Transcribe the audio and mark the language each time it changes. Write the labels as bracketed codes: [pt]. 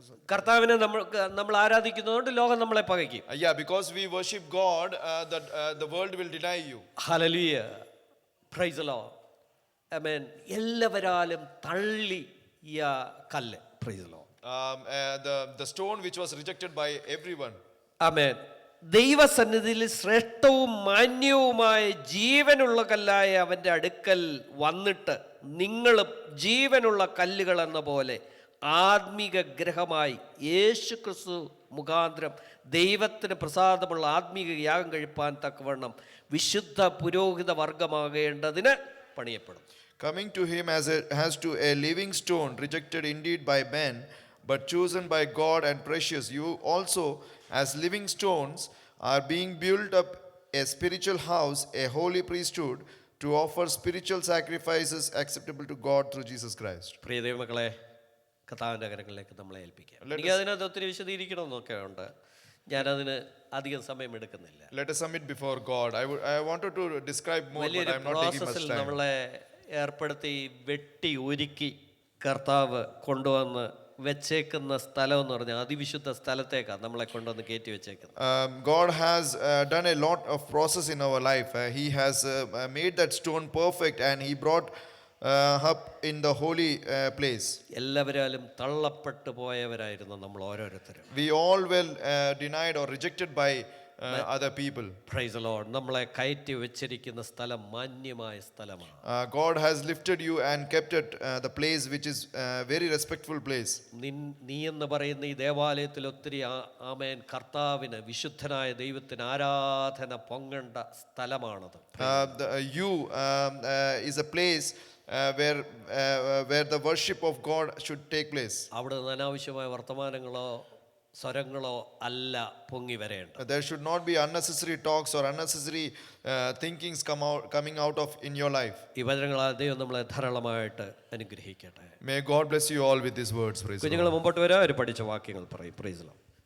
[ml] കർത്താവിനെ നമ്മൾ ആരാധിക്കുന്നതുകൊണ്ട് ലോകം നമ്മളെ പകയ്ക്കും. [en] yeah, because we worship God, the world will deny you. ഹല്ലേലൂയ. Praise the Lord. ആമേൻ. [ml] എല്ലാവരാലും തള്ളിയ കല്ല്. [en] Praise the Lord. The stone which was rejected by everyone. [ml] ആമേൻ. ദൈവസന്നിധിയിൽ ശ്രേഷ്ഠവും മാന്യവുമായ ജീവനുള്ള കല്ലായ അവൻ്റെ അടുക്കൽ വന്നിട്ട് നിങ്ങളും ജീവനുള്ള കല്ലുകൾ എന്ന പോലെ ആത്മീക ഗ്രഹമായി യേശു ക്രിസ്തു മുഖാന്തരം ദൈവത്തിന് പ്രസാദമുള്ള ആത്മീക യാഗം കഴിപ്പാൻ തക്കവണ്ണം വിശുദ്ധ പുരോഹിത വർഗമാകേണ്ടതിന് പണിയപ്പെടും. [en] Coming to him as to a living stone, rejected indeed by men, but chosen by God and precious, you also, as living stones, are being built up a spiritual house, a holy priesthood, to offer spiritual sacrifices acceptable to God through Jesus Christ. [ml] പ്രിയ ദൈവമക്കളെ, കർത്താവിൻ്റെ കരങ്ങളിലേക്ക് നമ്മളെ ഏൽപ്പിക്കാം. എനിക്ക് അതിനകത്ത് ഒത്തിരി വിശദീകരിക്കണമെന്നൊക്കെ ഉണ്ട്. ഞാനതിന് അധികം സമയം എടുക്കുന്നില്ല. [en] Let us submit before God. I wanted to describe more, but [ml] വലിയൊരു [en] I am not taking much [ml] പ്രോസസ്സിൽ [en] time. [ml] നമ്മളെ ഏർപ്പെടുത്തി വെട്ടി ഒരുക്കി കർത്താവ് കൊണ്ടുവന്ന് വെച്ചേക്കുന്ന സ്ഥലം എന്ന് പറഞ്ഞാൽ അതിവിശുദ്ധ സ്ഥലത്തേക്കാണ് നമ്മളെ കൊണ്ടുവന്ന് കയറ്റി വെച്ചേക്കുന്നത്. [en] God has done a lot of process in our life. He has made that stone perfect and he brought up in the holy place. [ml] എല്ലാവരാലും തള്ളപ്പെട്ടു പോയവരായിരുന്നു നമ്മൾ ഓരോരുത്തരും. [en] We all were denied or rejected by other people. Praise the Lord. [ml] നമ്മളെ കയറ്റി വെച്ചിരിക്കുന്ന സ്ഥലം മാന്യമായ സ്ഥലമാണ്. [en] God has lifted you and kept it the place which is very respectful place. [ml] നീ എന്ന് പറയുന്ന ഈ ദേവാലയത്തിൽ ഒത്തിരി ആമേൻ കർത്താവിന് വിശുദ്ധനായ ദൈവത്തിന് ആരാധന പൊങ്ങേണ്ട സ്ഥലമാണത്. [en] You is a place where the worship of God should take place. [ml] അവിടെ നിന്ന് അനാവശ്യമായ വർത്തമാനങ്ങളോ സ്വരങ്ങളോ അല്ല പൊങ്ങി വരേണ്ടത്. [en] There should not be unnecessary talks or unnecessary thinkings coming out of in your life. [ml] ഈ വചനങ്ങളാൽ ദൈവം നമ്മളെ ധാരാളമായിട്ട് അനുഗ്രഹിക്കട്ടെ. [en] May God bless you all with these words. Praise the [ml] കുഞ്ഞുങ്ങൾ [en] Lord. [ml] മുമ്പോട്ട് വരാം. അവർ പഠിച്ച വാക്യങ്ങൾ പറയും. [en] Praise the Lord.